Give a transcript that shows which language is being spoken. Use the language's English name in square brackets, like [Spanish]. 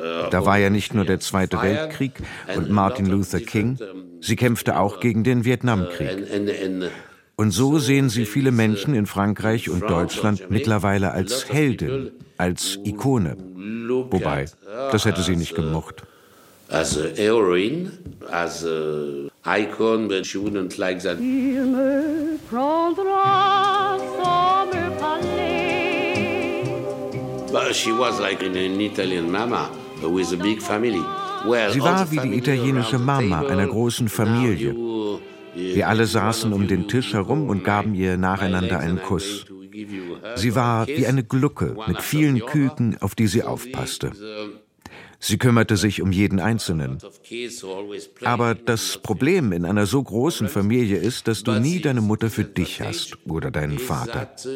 [German] Da war ja nicht nur der Zweite Weltkrieg und Martin Luther King, sie kämpfte auch gegen den Vietnamkrieg. Und so sehen sie viele Menschen in Frankreich und Deutschland mittlerweile als Heldin, als Ikone. Wobei, das hätte sie nicht gemocht. [English] As a heroine, as a icon, but she wouldn't like that. [French] Il me prendra sans me parler. [English] But she was like an Italian mama with a big family. [German] Well, sie war wie die italienische Mama einer großen Familie. Wir alle saßen um den Tisch herum und gaben ihr nacheinander einen Kuss. Sie war wie eine Glucke mit vielen Küken, auf die sie aufpasste. Sie kümmerte sich um jeden Einzelnen. Aber das Problem in einer so großen Familie ist, dass du nie deine Mutter für dich hast oder deinen Vater.